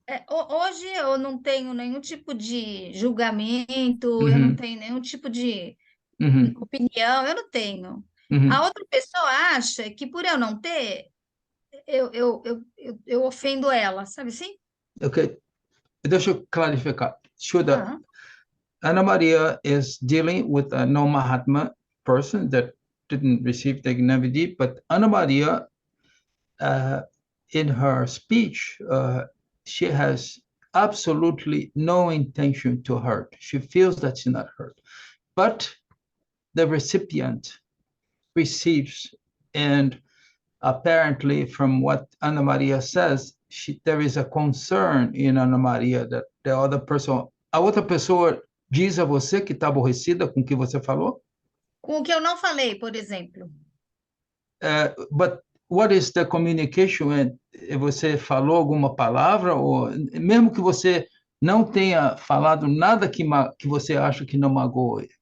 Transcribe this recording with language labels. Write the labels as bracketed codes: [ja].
[pt] hoje eu não tenho nenhum tipo de julgamento, eu não tenho nenhum tipo de opinião, eu não tenho. A outra pessoa acha que por eu não ter, eu ofendo ela, sabe assim? Ok. Deixa eu clarificar. [en] Shuddha, Ana Maria is dealing with a no-Mahatma person that didn't receive the Gnani, but Ana Maria, in her speech, she has absolutely no intention to hurt. She feels that she's not hurt. But the recipient receives, and apparently from what Ana Maria says, there is a concern in Ana Maria that the other person, [pt] a outra pessoa diz a você que está aborrecida com o que você falou? Com o que eu não falei, por exemplo. [en] But what is the communication? [pt] Você falou alguma palavra, ou mesmo que você não tenha falado nada que você acha que não magoou?